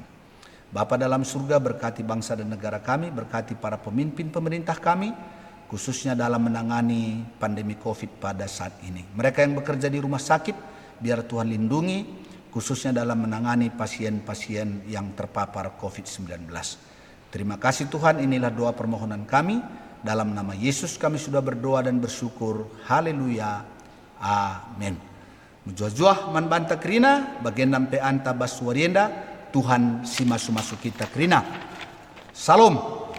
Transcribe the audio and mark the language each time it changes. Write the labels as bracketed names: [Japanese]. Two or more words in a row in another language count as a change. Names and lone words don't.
[Indonesian] Bapa dalam surga, berkati bangsa dan negara kami, berkati para pemimpin pemerintah kami, khususnya dalam menangani pandemi COVID pada saat ini. Mereka yang bekerja di rumah sakit, biar Tuhan lindungi, khususnya dalam menangani pasien-pasien yang terpapar COVID-19. Terima kasih Tuhan, inilah doa permohonan kami. Dalam nama Yesus kami sudah berdoa dan bersyukur. Haleluya. Amin. [Batak Karo] Mujua-juah man banta krina, bagian nampe anta baswarienda, Tuhan si masuk-masuk kita krina. [Indonesian] Salam.